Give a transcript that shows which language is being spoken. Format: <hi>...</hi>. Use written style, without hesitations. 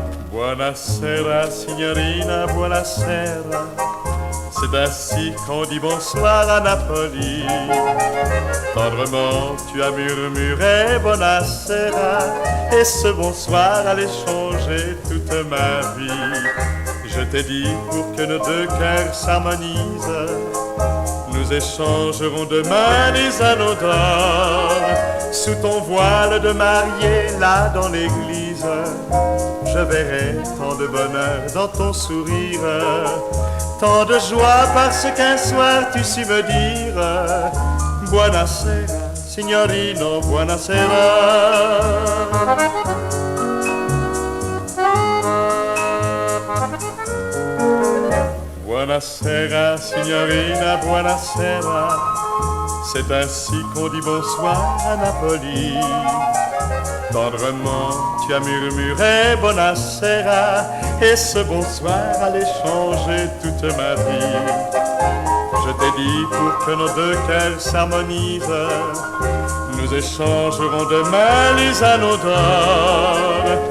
<it>Buonasera, signorina, buonasera.</it> <fr>C'est ainsi qu'on dit bonsoir à Napoli. Tendrement, tu as murmuré buonasera, et ce bonsoir allait changer toute ma vie. Je t'ai dit, pour que nos deux cœurs s'harmonisent, nous échangerons demain les anneaux d'or. Sous ton voile de mariée, là dans l'église, je verrai tant de bonheur dans ton sourire, tant de joie parce qu'un soir tu sus me dire</fr> <it>buonasera, signorino, buonasera. Buonasera, signorina, buonasera.</it> <fr>C'est ainsi qu'on dit bonsoir à Napoli. Tendrement, tu as murmuré buonasera, et ce bonsoir allait changer toute ma vie. Je t'ai dit, pour que nos deux cœurs s'harmonisent, nous échangerons demain les anneaux d'or.</fr>